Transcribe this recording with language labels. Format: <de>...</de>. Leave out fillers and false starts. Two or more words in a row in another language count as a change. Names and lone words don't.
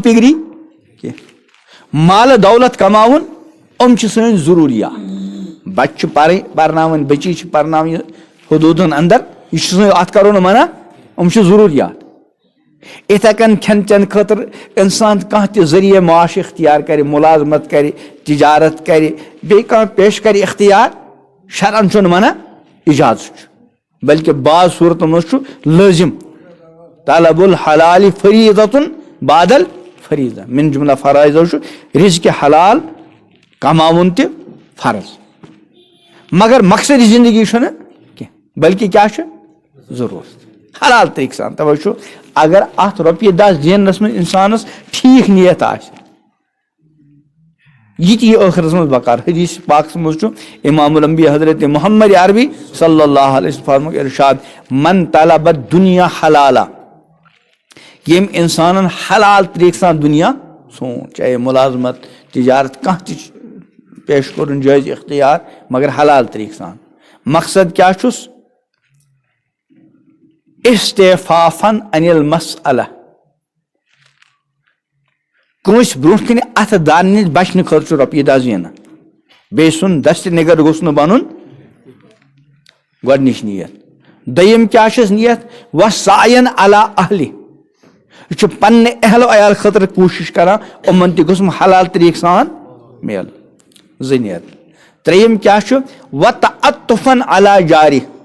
<ks>پگری کینٛہہ مالہٕ دولت کماوُن یِم چھِ سٲنۍ ضروٗریات بچہِ چھِ پرناوٕنۍ بچی چھِ پرناوٕنۍ حدوٗدن اندر یہِ چھُ سٲنۍ اتھ کرو نہٕ منع یِم چھِ ضروٗریات یِتھے کٔنۍ کھٮ۪ن چٮ۪ن خٲطرٕ انسان کانٛہہ تہِ ذٔریعہٕ معاش اختیار کرِ مُلازمت کرِ تجارت کرِ بیٚیہِ کانٛہہ پیش کرِ اختیار شرعن چھُنہٕ منع اجازت چھُ بلکہ بعض صوٗرتن منٛز چھُ لٲزم</ks> <ar>طلب الحلال فریٖضتُن بعد الفریٖضہ</ar> <ks>من جملہ فرائضو چھُ رزقِ حلال کماوُن تہِ فرض مگر مقصدی زندگی چھُنہٕ کینٛہہ بلکہ کیاہ چھُ ضروٗرت حلال طریقہٕ سان توے چھُ اگر اتھ رۄپیہِ 10 زیننس منٛز انسانس ٹھیٖک نیت آسہِ یہ تہِ ٲخرس منٛز بکار حدیث پاکس منٛز چھُ امام الانبیاء حضرت محمد عربی</ks> <ar>صلی اللہ علیہ وسلم</ar> <ks>فرموک ارشاد</ks> <ar>من طلب الدنیا حلالا</ar> <ks>ییٚمۍ انسانن حلال طریقہٕ سان دنیا سون چاہے ملازمت تجارت کانٛہہ تہِ پیش کرُن جٲیز اختیار مگر حلال طریقہٕ سان مقصد کیاہ چھُس</ks> <ar>استعفافن عن المسألہ</ar> <ks>کٲنٛسہِ برونٛٹھ کنہِ اتھٕ دانہٕ نِش بچنہٕ خٲطرٕ چھُ رۄپیہِ 10 زینان بیٚیہِ سُنٛد دستہِ نِگر گوٚژھ نہٕ بنُن گۄڈنِچ نیت دوٚیِم کیاہ چھس نیت</ks> <ar>وسعین علی اہلہِ</ar> <ks>یہِ چھُ پننہِ اہلو عیال خٲطرٕ کوٗشش کران یِمن تہِ گوٚژھ حلال طریقہٕ سان میلُن 2 نیت ترٛیٚیِم کیاہ چھُ</ks> <ar>وتعطفن علی جارِ</ar>